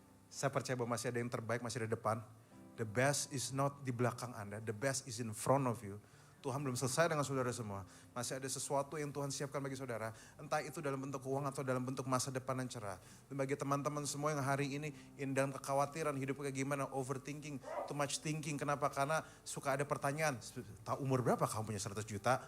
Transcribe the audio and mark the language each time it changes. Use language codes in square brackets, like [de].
[id] Saya percaya bahwa masih ada yang terbaik, masih ada depan. [en] The best is not [id] di belakang Anda, [en] the best is in front of you. [id] Tuhan belum selesai dengan saudara semua. Masih ada sesuatu yang Tuhan siapkan bagi saudara. Entah itu dalam bentuk uang atau dalam bentuk masa depan yang cerah. Dan bagi teman-teman semua yang hari ini dalam kekhawatiran hidup kayak gimana, [en] overthinking, too much thinking. [id] Kenapa? Karena suka ada pertanyaan, tahu umur berapa kamu punya 100 juta?